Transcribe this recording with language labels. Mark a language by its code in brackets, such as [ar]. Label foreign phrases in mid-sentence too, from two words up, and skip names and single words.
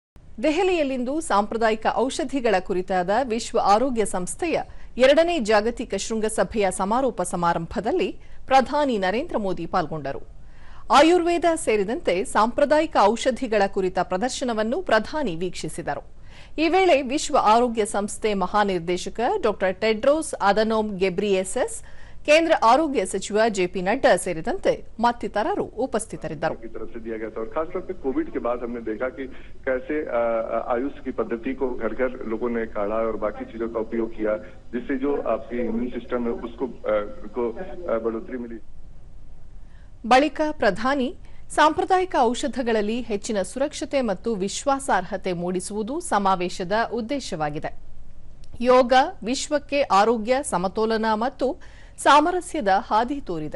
[kn] ದೆಹಲಿಯಲ್ಲಿಂದು ಸಾಂಪ್ರದಾಯಿಕ ಔಷಧಿಗಳ ಕುರಿತಾದ ವಿಶ್ವ ಆರೋಗ್ಯ ಸಂಸ್ಥೆಯ 2ನೇ ಜಾಗತಿಕ ಶೃಂಗಸಭೆಯ ಸಮಾರೋಪ ಸಮಾರಂಭದಲ್ಲಿ ಪ್ರಧಾನಿ ನರೇಂದ್ರ ಮೋದಿ ಪಾಲ್ಗೊಂಡರು. ಆಯುರ್ವೇದ ಸೇರಿದಂತೆ ಸಾಂಪ್ರದಾಯಿಕ ಔಷಧಿಗಳ ಕುರಿತ ಪ್ರದರ್ಶನವನ್ನು ಪ್ರಧಾನಿ ವೀಕ್ಷಿಸಿದರು. ಈ ವೇಳೆ ವಿಶ್ವ ಆರೋಗ್ಯ ಸಂಸ್ಥೆ ಮಹಾನಿರ್ದೇಶಕ ಡಾ ಟೆಡ್ರೋಸ್ ಅಧನೋಮ್ ಗೆಬ್ರಿಯೆಸಸ್, ಕೇಂದ್ರ ಆರೋಗ್ಯ ಸಚಿವ ಜೆಪಿ ನಡ್ಡಾ ಸೇರಿದಂತೆ ಮತ್ತಿತರರು ಉಪಸ್ಥಿತರಿದ್ದರು. [hi] की तरफ से दिया गया था और खासतौर पे कोविड के बाद हमने देखा कि कैसे आयुष की पद्धति को घर घर लोगों ने काढ़ा और बाकी चीजों का उपयोग किया, जिससे जो आपकी [en] immune system [hi] है उसको बढ़ोतरी मिली. [kn] ಬಳಿಕ ಪ್ರಧಾನಿ ಸಾಂಪ್ರದಾಯಿಕ ಔಷಧಗಳಲ್ಲಿ ಹೆಚ್ಚಿನ ಸುರಕ್ಷತೆ ಮತ್ತು ವಿಶ್ವಾಸಾರ್ಹತೆ ಮೂಡಿಸುವುದು ಸಮಾವೇಶದ ಉದ್ದೇಶವಾಗಿದೆ. ಯೋಗ ವಿಶ್ವಕ್ಕೆ ಆರೋಗ್ಯ, ಸಮತೋಲನ ಮತ್ತು ಸಾಮರಸ್ಯದ ಹಾದಿ ತೋರಿದೆ.